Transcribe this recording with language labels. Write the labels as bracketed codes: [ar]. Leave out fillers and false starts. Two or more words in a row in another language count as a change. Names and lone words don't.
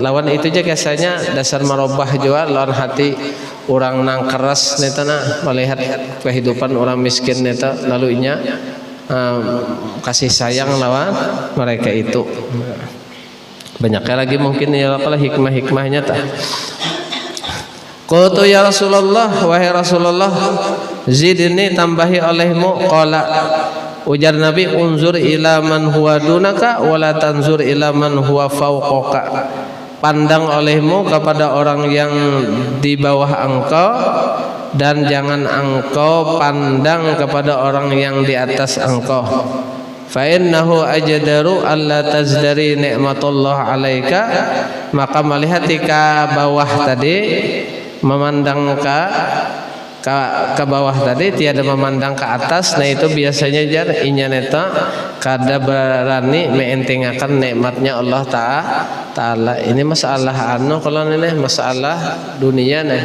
[bjn] Lawan itu aja biasanya dasar marobah juga lawan hati orang nang keras neta nah melihat kehidupan orang miskin neta lalu inya kasih sayang lawan mereka itu. [id] Banyaknya lagi mungkin ya kalau hikmah-hikmahnya tak. [ar] قلت يا رسول الله [id] wahai Rasulullah zidni tambahi olehmu. [ar] Qala [bjn] ujar Nabi [ar] انظر إلى من هو دونك ولا تنظر إلى من هو فوقك, [id] pandang olehmu kepada orang yang di bawah engkau dan jangan engkau pandang kepada orang yang di atas engkau. [ar] فإنه أجدر أن لا تزدروا نعمة الله عليك, [id] maka melihat ke bawah tadi memandang ke bawah tadi tiada memandang ke atas. [bjn] Nah itu biasanya jar inya neta kada berani meentingakan nikmatnya Allah Ta'ala. [id] Ini masalah kalau ini masalah dunia nih.